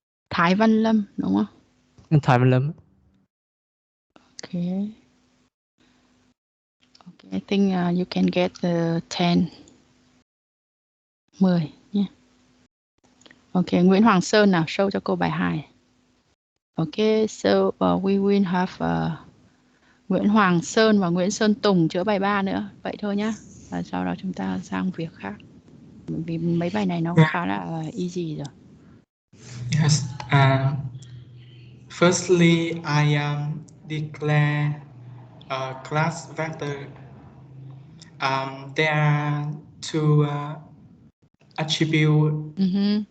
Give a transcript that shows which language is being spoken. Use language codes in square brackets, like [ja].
[vi] Thái Văn Lâm đúng không? Thái Văn Lâm. [en] Okay. Okay, I think you can get the 10. [vi] 10 nhé. Okay, Nguyễn Hoàng Sơn nào, show cho cô bài 2. Okay, [en] so we will have [vi] Nguyễn Hoàng Sơn và Nguyễn Sơn Tùng chữa bài 3 nữa. Vậy thôi nhá. Và sau đó chúng ta sang việc khác. Vì mấy bài này nó khá là easy rồi. [en] Yes. Firstly, I declare a class vector. There are two attributes.